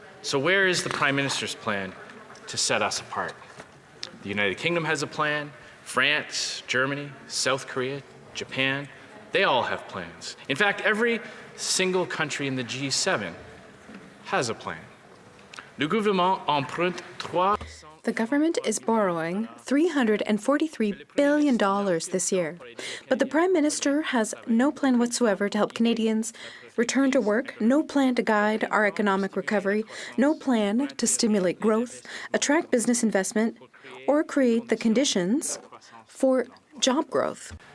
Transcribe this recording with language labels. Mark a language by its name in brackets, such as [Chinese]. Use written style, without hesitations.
[English] So where is the Prime Minister's plan to set us apart? The United Kingdom has a plan. France, Germany, South Korea, Japan, they all have plans. In fact, every single country in the G7 has a plan. [French] Le gouvernement emprunte 300. [English] The government is borrowing $343 billion this year. But the Prime Minister has no plan whatsoever to help Canadians return to work, no plan to guide our economic recovery, no plan to stimulate growth, attract business investment, or create the conditions for job growth.